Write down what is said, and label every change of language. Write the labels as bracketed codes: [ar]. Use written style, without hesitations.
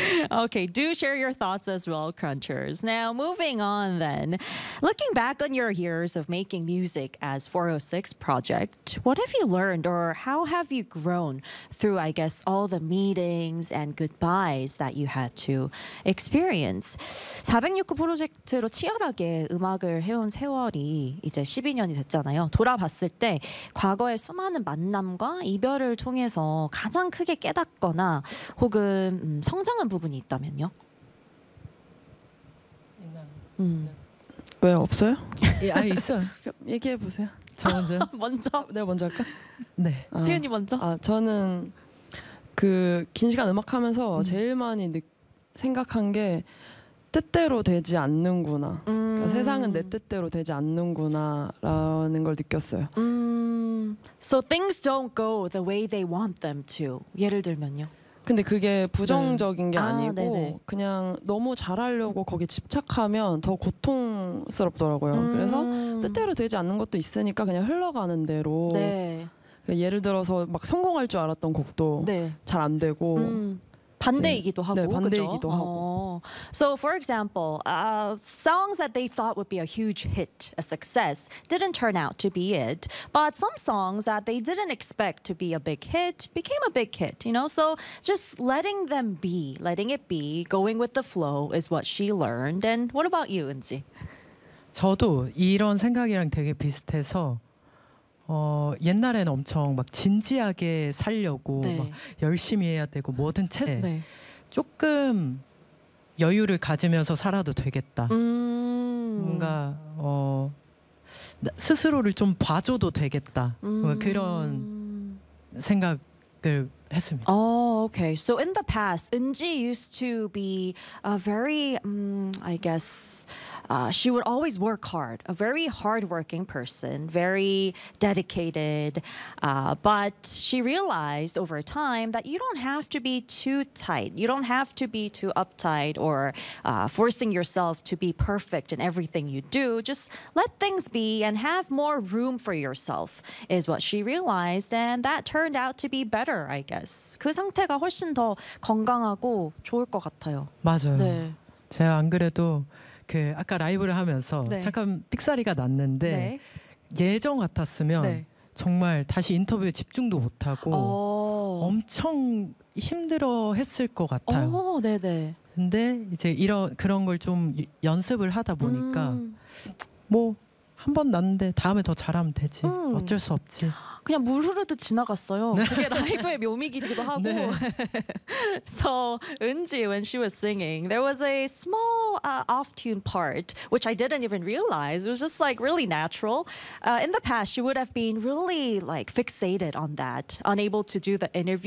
[en] Okay, do share your thoughts as well, Crunchers. Now moving. On then, looking back on your years of making music as 406 Project, what have you learned or how have you grown through, I guess, all the meetings and goodbyes that you had to experience? [ko] 406 프로젝트로 치열하게 음악을 해온 세월이 이제 12년이 됐잖아요. 돌아봤을 때 과거의 수많은 만남과 이별을 통해서 가장 크게 깨닫거나 혹은 성장한 부분이 있다면요? 왜 없어요? 예, 아 있어요. 얘기해 보세요. 저 먼저. 먼저? 내가 먼저 할까? 네. 수현이 먼저. 아 저는 그 긴 시간 음악하면서 제일 많이 생각한 게 뜻대로 되지 않는구나. 그러니까 세상은 내 뜻대로 되지 않는구나라는 걸 느꼈어요. [en] So things don't go the way they want them to. [ko] 예를 들면요. 근데 그게 부정적인 네. 게 아니고 아, 그냥 너무 잘하려고 거기에 집착하면 더 고통스럽더라고요. 그래서 뜻대로 되지 않는 것도 있으니까 그냥 흘러가는 대로 네. 예를 들어서 막 성공할 줄 알았던 곡도 네. 잘 안 되고 반대이기도 하고 네, 반대이기도 그죠? 하고. [en] So for example, songs that they thought would be a huge hit, a success, didn't turn out to be it. But some songs that they didn't expect to be a big hit became a big hit, you know? So just letting them be, letting it be, going with the flow is what she learned. And what about you, Eunji? [ko] 저도 이런 생각이랑 되게 비슷해서 옛날에는 엄청 막 진지하게 살려고 네. 막 열심히 해야 되고 뭐든 채 네. 조금 여유를 가지면서 살아도 되겠다. 뭔가 스스로를 좀 봐줘도 되겠다. 그런 생각을 했습니다. [en] Oh, okay. So in the past, Eunji used to be a very, I guess, she would always work hard, a very hardworking person, very dedicated. But she realized over time that you don't have to be too tight. You don't have to be too uptight or forcing yourself to be perfect in everything you do. Just let things be and have more room for yourself is what she realized. And that turned out to be better, I guess. [ko] 그 상태가 훨씬 더 건강하고 좋을 것 같아요. 맞아요. 네. 제가 안 그래도 그 아까 라이브를 하면서 네. 잠깐 삑사리가 났는데 네. 예전 같았으면 네. 정말 다시 인터뷰에 집중도 못하고 엄청 힘들어 했을 것 같아요. 네네. 근데 이제 이런 그런 걸 좀 연습을 하다 보니까 뭐 한 번 났는데 다음에 더 잘하면 되지. 어쩔 수 없지. 그냥 물 흐르듯 지나갔어요. 네. 그게 라이브의 묘미이기도 하고. 네. [en] So, Eunji, when she was singing, there was a small off-tune part, which I didn't even realize. It was just like really natural. In the past, she would have been really like fixated on that, unable to do the interview.